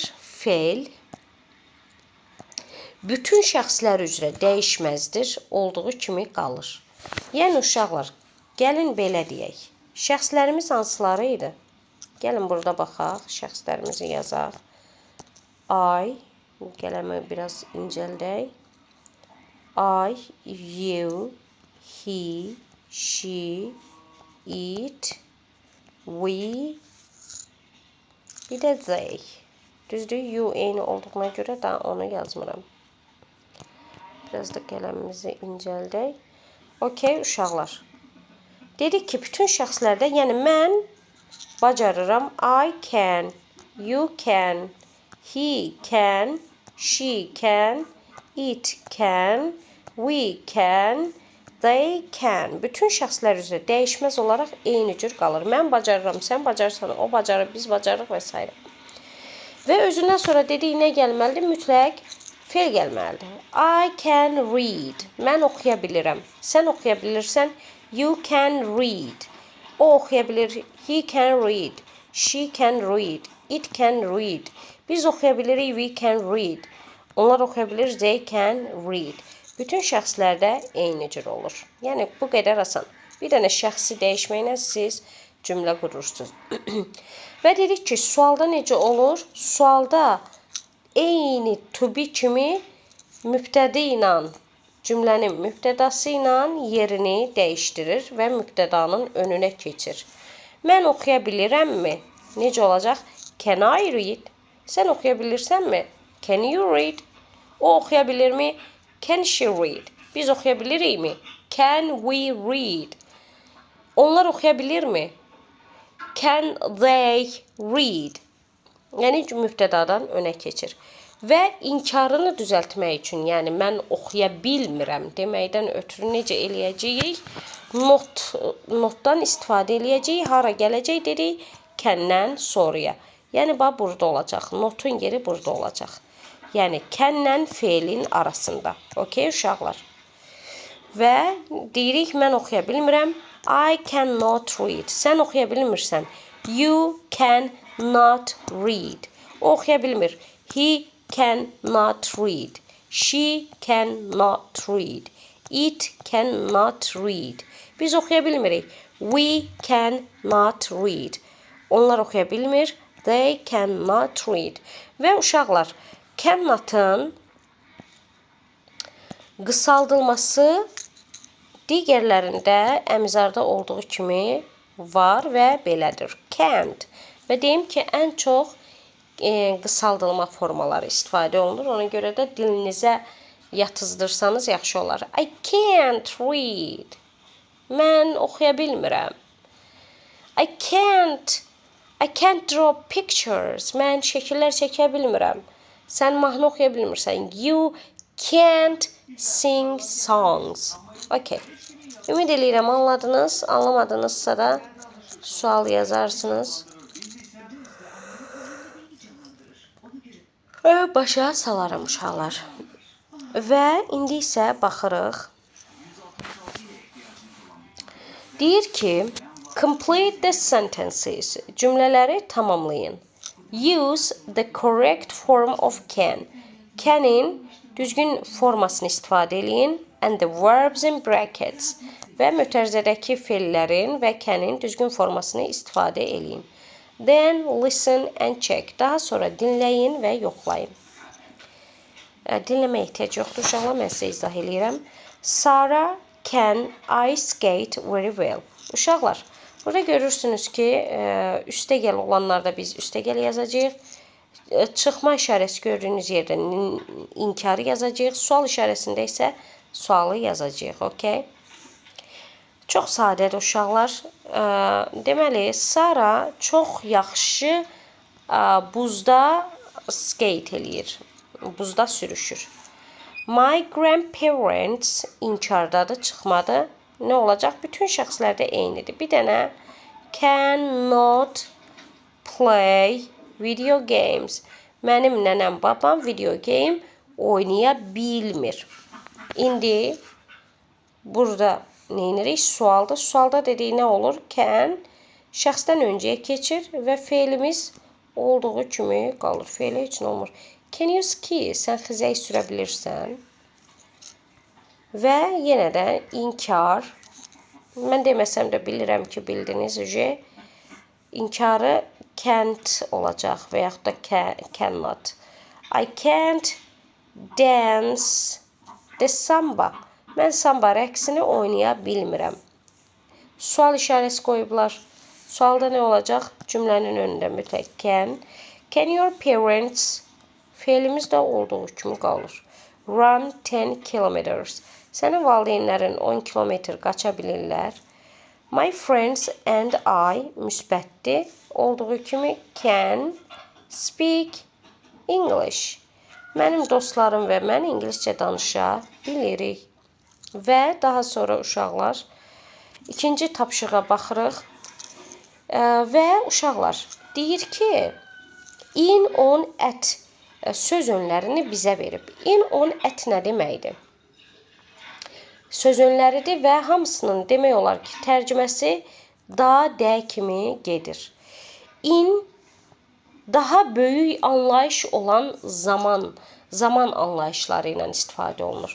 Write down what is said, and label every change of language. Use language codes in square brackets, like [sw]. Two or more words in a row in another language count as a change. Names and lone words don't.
[az] Fe'l bütün şəxslər üzrə dəyişməzdir, olduğu kimi qalır. Yəni uşaqlar, gəlin belə deyək. Şəxslərimiz hansıları idi? Gəlin burada baxaq, şəxslərimizi yazaq. I, qələmi biraz incəldək. [en] I, you, he, she, it, we, [az] bir də they. Düzdür, you eyni olduğuna görə da onu yazmıram. Biraz da qələmimizi incəldək. Okey, uşaqlar. Dedik ki, bütün şəxslərdə, yəni mən bacarıram. [en] I can, you can, he can, she can, it can, we can, they can. [az] Bütün şəxslər üzrə dəyişməz olaraq eyni cür qalır. Mən bacarıram, sən bacarsan, o bacarır, biz bacarırıq və s. Və özündən sonra dedik, nə gəlməlidir? Mütləq fe'l gəlməlidir. [en] I can read. [az] Mən oxuya bilirəm. Sən oxuya bilirsən. [en] You can read. [az] O oxuya bilir. [en] He can read. She can read. It can read. [az] Biz oxuya bilirik. [en] We can read. [az] Onlar oxuya bilir. [en] They can read. [az] Bütün şəxslərdə eyni cür olur. Yəni bu qədər asan. Bir dənə şəxsi dəyişməklə siz cümlə qurursunuz. Və dedik ki, sualda necə olur? Sualda eyni [en] to be [az] kimi mübtədi ilə cümlənin mübtədası ilə yerini dəyişdirir və mübtədanın önünə keçir. Mən oxuya bilirəmmi? Necə olacaq? [en] Can I read? [az] Sən oxuya bilirsənmi? [en] Can you read? [az] O oxuya bilirmi? [en] Can she read? [az] Biz oxuya bilirikmi? [en] Can we read? [az] Onlar oxuya bilirmi? [en] Can they read? [az] Yəni mübtədadan önə keçir. Və inkarını düzəltmək üçün, yəni mən oxuya bilmirəm deməkdən ötürü necə eləyəcəyik? Notdan istifadə eləyəcəyik. Hara gələcək dedik? Can'dən sonraya. Yəni bax burada olacaq. Notun yeri burada olacaq. Yəni can'lə fe'lin arasında. Okey uşaqlar. və deyirik mən oxuya bilmirəm. [en] I cannot read. [az] Sən oxuya bilmirsən. [en] You cannot read. [az] O oxuya bilmir. [en] He cannot read. She cannot read. It cannot read. [az] Biz oxuya bilmirik. [en] We cannot read. [az] Onlar oxuya bilmir. [en] They cannot read. [az] Və uşaqlar, cannot'ın qısaldılması digərlərində əmizarda olduğu kimi var və belədir. Can't. Və deyim ki, ən çox qısaldılma formaları istifadə olunur. Ona görə də dilinizə yatızdırsanız yaxşı olar. [en] I can't read. [az] Mən oxuya bilmirəm. [en] I can't draw pictures. [az] Mən şəkillər çəkə bilmirəm. Sən mahnı oxuya bilmirsən. [en] You can't sing songs. [az] Okay. Ümid edirəm anladınız. Anlamadınızsa da sual yazarsınız. Başa salarım uşaqlar. Və indi isə baxırıq. Deyir ki, [en] complete the sentences. [az] Cümlələri tamamlayın. [en] Use the correct form of can. [az] Can'in düzgün formasını istifadə edin. [en] And the verbs in brackets. [az] Və mötərizədəki fe'llərin və can'in düzgün formasını istifadə edin. [en] Then listen and check. [az] Daha sonra dinləyin və yoxlayın. Dinləməyə ehtiyac yoxdur uşaqlar, mən sizə izah edirəm. [en] Sarah can ice skate very well. [az] Uşaqlar, burada görürsünüz ki, üstəgəl olanlarda biz üstəgəl yazacağıq. Çıxma işarəsi gördüyünüz yerdə inkarı yazacağıq. Sual işarəsində isə sualı yazacağıq. Okay? Çox sadədir uşaqlar. Deməli, Sarah çox yaxşı buzda skate eləyir. Buzda sürüşür. [en] My grandparents [az] inkardadır, çıxmadı. Nə olacaq? Bütün şəxslərdə eynidir. Bir dənə [en] cannot play video games. [az] Mənim nənəm, babam [en] video game [az] oynaya bilmir. İndi burada neyinirik? Sualda. Sualda dediyi nə olur? Can şəxsdən öncəyə keçir və fe'limiz olduğu kimi qalır. Fe'li üçün olmur. [en] Can you ski? [az] Sən xizəy sürə bilirsən. Və yenə də inkar. Mən deməsəm də bilirəm ki, bildiniz. İnkarı can't olacaq və yaxud da cannot. [en] I can't dance the samba. [az] Mən samba rəqsini oynaya bilmirəm. Sual işarəsi qoyublar. Sualda nə olacaq? Cümlənin önündə mütləq can. [en] Can your parents? [az] Fe'limiz də olduğu kimi qalır. [en] Run 10 kilometers. [az] Sənin valideynlərin 10 kilometr qaça bilirlər. [en] My friends and I müsbətdir. [az] Olduğu kimi [en] can speak English. [az] Mənim dostlarım və mən ingiliscə danışa bilirik. Və daha sonra uşaqlar ikinci tapşırığa baxırıq. Və uşaqlar deyir ki, [en] in, on, at [az] söz önlərini bizə verib. [en] In, on, at [az] nə deməkdir? Söz önləridir və hamısının demək olar ki, tərcüməsi da, də kimi gedir. In, daha böyük anlayış olan zaman anlayışları ilə istifadə olunur.